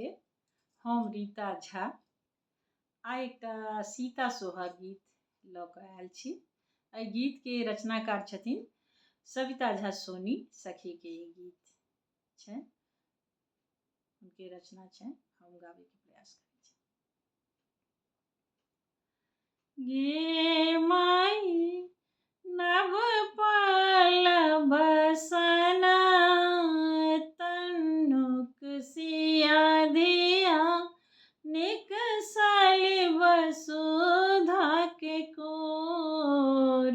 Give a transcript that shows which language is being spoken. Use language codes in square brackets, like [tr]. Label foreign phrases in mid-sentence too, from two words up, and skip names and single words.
[mai] हम रीता झा आइ एकटा सीता सोहाग गीत लऽ कऽ आयल छी। एहि गीत के रचनाकार छथिन सविता झा सोनी सखी के ई गीत छै, उनके रचना छै। हम गावे के प्रयास करै छी। गे माई नव पाल बसना तन्नुक सिया धिया निकसलि वसुधा के कोर।